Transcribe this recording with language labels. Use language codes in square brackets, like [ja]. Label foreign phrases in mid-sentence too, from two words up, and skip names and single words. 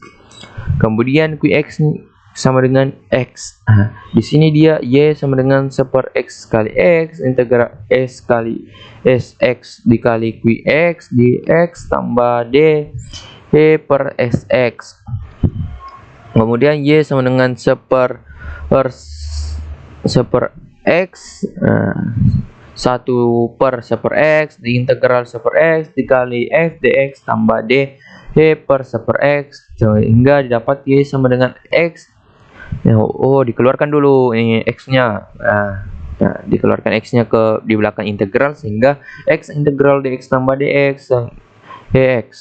[id] Kemudian qx sama dengan x. Di sini dia y sama dengan 1 per x kali x integral s kali sx dikali qx dx tambah d per sx. Kemudian y sama dengan 1 per x 1 per 1 per x diintegral 1 per x dikali f dx tambah d per 1 per x sehingga didapat y sama dengan x. Dikeluarkan dulu ini x nya. Dikeluarkan x nya ke di belakang integral sehingga x integral dx tambah dx dx.